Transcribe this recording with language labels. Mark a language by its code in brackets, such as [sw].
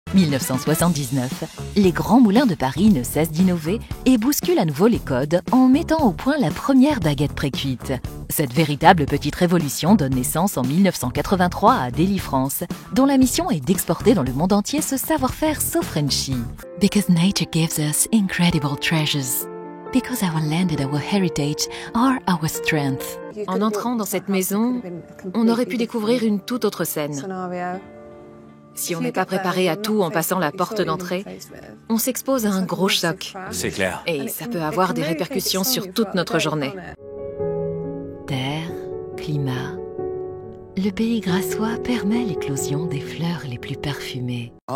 [fr] 1979, les grands moulins de Paris ne cessent d'innover et bousculent à nouveau les codes en mettant au point la première baguette précuite. Cette véritable petite révolution donne naissance en 1983 à Deli-France, dont la mission est d'exporter dans le monde entier ce savoir-faire [en] so Frenchy. Because nature gives us incredible treasures. Because our land and our heritage are our strength. [fr] En entrant dans cette maison, on aurait pu découvrir une toute autre scène. Si on n'est pas préparé à tout en passant la porte d'entrée, on s'expose à un gros choc. C'est clair. Et ça peut avoir des répercussions sur toute notre journée. Terre, climat, le pays grassois permet l'éclosion des fleurs les plus parfumées.